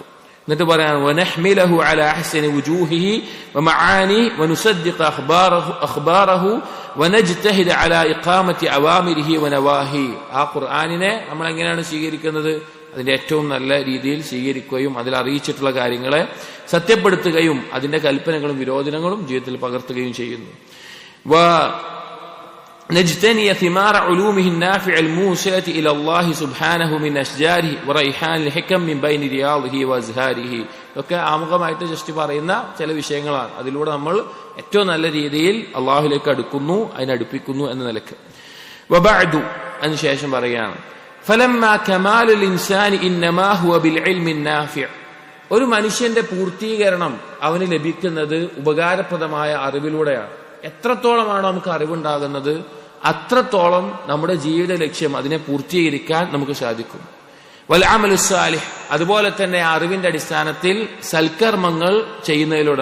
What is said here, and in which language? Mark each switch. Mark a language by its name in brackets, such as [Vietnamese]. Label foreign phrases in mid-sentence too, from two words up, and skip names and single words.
[Malayalam] എന്നിട്ട് പറയാണ് [Arabic] ونحمله على أحسن وجوهه ومعانيه ونصدق أخباره ونجتهد على إقامة أوامره ونواهيه. [Malayalam] ആ ഖുർആനിനെ നമ്മൾ എങ്ങനെയാണ് സ്വീകരിക്കുന്നത്? അതിന്റെ ഏറ്റവും നല്ല രീതിയിൽ സ്വീകരിക്കുകയും അതിൽ അറിയിച്ചിട്ടുള്ള കാര്യങ്ങളെ സത്യപ്പെടുത്തുകയും അതിന്റെ കൽപ്പനകളും വിരോധനങ്ങളും ജീവിതത്തിൽ പകർത്തുകയും ചെയ്യുന്നു. [Arabic] نجتني ثمار علومه النافع الموسعة إلى الله سبحانه من أشجاره وريحان الحكم من بين رياضه وأزهاره. [Malayalam] ഒക്കെ ആമുഖമായിട്ട് ജസ്റ്റ് പറയുന്ന ചില വിഷയങ്ങളാണ്. അതിലൂടെ നമ്മൾ ഏറ്റവും നല്ല രീതിയിൽ അള്ളാഹുലേക്ക് അടുക്കുന്നു, അതിനടുപ്പിക്കുന്നു എന്ന നിലക്ക്. [Arabic] വബഅദു, [Malayalam] അതിനുശേഷം പറയുകയാണ് [Arabic] فلما كمال الإنسان إنما هو بالعلم النافع. [Malayalam] ഒരു മനുഷ്യന്റെ പൂർത്തീകരണം അവന് ലഭിക്കുന്നത് ഉപകാരപ്രദമായ അറിവിലൂടെയാണ്. എത്രത്തോളമാണ് നമുക്ക് അറിവുണ്ടാകുന്നത്, അത്രത്തോളം നമ്മുടെ ജീവിത ലക്ഷ്യം അതിനെ പൂർത്തീകരിക്കാൻ നമുക്ക് സാധിക്കും. [Arabic] والعمل الصالح, [Malayalam] അതുപോലെ തന്നെ അറിവിന്റെ അടിസ്ഥാനത്തിൽ സൽക്കർമ്മങ്ങൾ ചെയ്യുന്നതിലൂടെ.